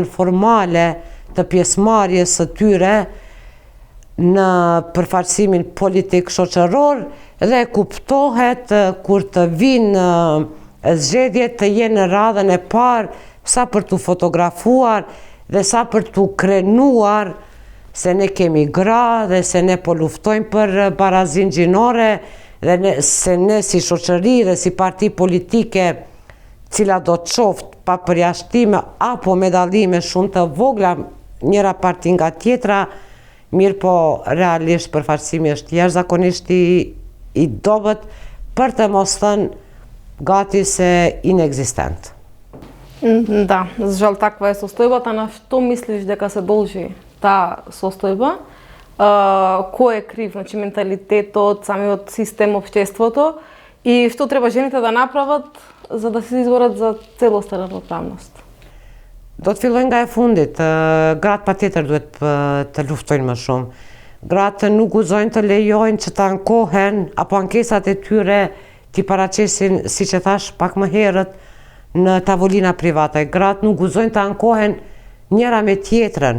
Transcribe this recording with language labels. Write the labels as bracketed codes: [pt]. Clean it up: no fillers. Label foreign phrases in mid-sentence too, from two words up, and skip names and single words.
[sq] formale të pjesëmarrjes së tyre në përfaqësimin politik shoqëror dhe kuptohet kur të vinë zgjedhjet të jenë në radhën e parë sa për t'u fotografuar dhe sa për t'u krenuar se ne kemi gra dhe se ne po luftojmë për barazinë gjinore dhe se ne si shoqëri dhe si parti politike cila do të qoftë pa përjashtime apo medallime shumë të vogla njëra parti nga tjetra, mirë po realisht përfaqësimi është jashtëzakonisht i dobët, për të mos thënë gati se inexistent. [mk] Да, за жал таква е состојбата. На што мислиш дека се должи таа состојба? Кој е крив, значи менталитетот, самиот систем, општеството и што треба жените да направат за да се изборат за целосна равноправност? [sq] Do të filloj nga e fundit. Gratë patjetër duhet të luftojnë më shumë. Gratë nuk guxojnë të lejojnë që të ankohen apo ankesat e tyre t'i paraqesin, siç e thash pak më herët, në tavolina private. Gratë nuk guxojnë të ankohen njëra me tjetrën.